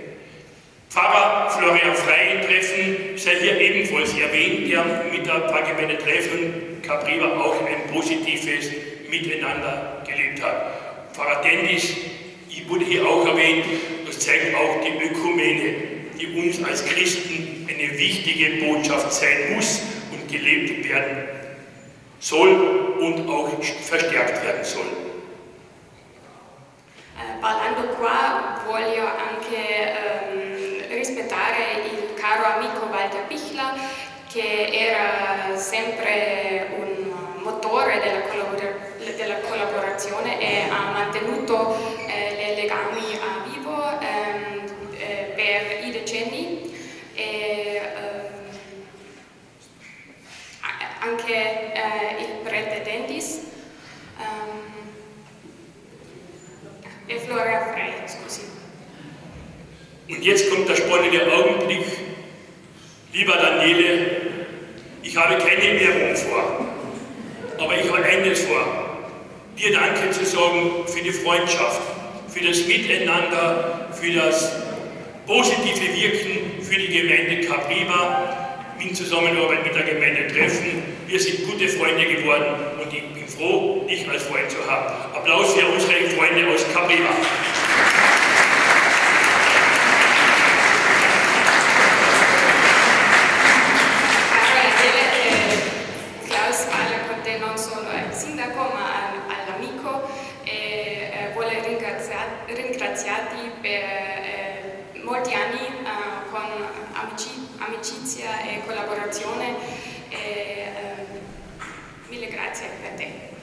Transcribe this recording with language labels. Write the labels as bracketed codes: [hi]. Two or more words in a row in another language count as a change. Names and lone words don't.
[de] Pfarrer Florian Frey in Treffen sei hier ebenfalls erwähnt, der mit der Pfarrgemeinde Treffen Capriba auch ein positives Miteinander gelebt hat. Pfarrer Dendis wurde hier auch erwähnt, das zeigt auch die Ökumene, die uns als Christen eine wichtige Botschaft sein muss und gelebt werden soll und auch verstärkt werden soll. [it] Parlando qua voglio anche rispettare il caro amico Walter Pichler, che era sempre un motore della collaborazione e ha mantenuto i legami a vivo per i decenni. E, anche il prete Dendis e Florian Frey, scusi. [de] Und jetzt kommt der spannende Augenblick. Lieber Daniele, ich habe keine Werbung vor, aber ich habe eines vor. Dir Danke zu sagen für die Freundschaft, für das Miteinander, für das positive Wirken für die Gemeinde Capriba in Zusammenarbeit mit der Gemeinde Treffen. Wir sind gute Freunde geworden und ich bin froh, dich als Freund zu haben. Applaus für unsere Freunde aus Capriba. [it] Klaus parla con te non solo al sindaco ma all'amico e vuole ringraziarti per molti anni con amicizia e collaborazione e mille grazie per te.